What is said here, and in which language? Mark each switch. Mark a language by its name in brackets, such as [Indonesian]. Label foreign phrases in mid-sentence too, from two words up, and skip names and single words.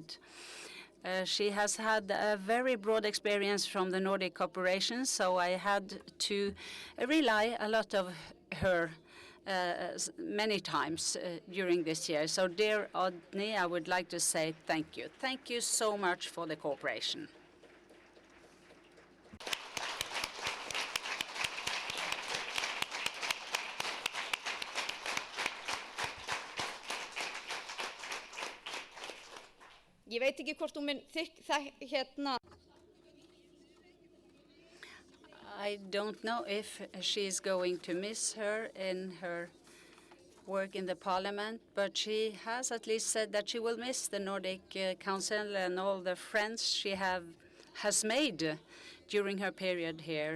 [English] She has had a very broad experience from the Nordic cooperation, so I had to rely a lot of her many times during this year. So, dear Oddny, I would like to say thank you. Thank you so much for the cooperation. [Icelandic] Ég veit ekki hvort hún hérna. [English] I don't know if she's going to miss her in her work in the parliament, but she has at least said that she will miss the Nordic Council and all the friends she has made during her period here.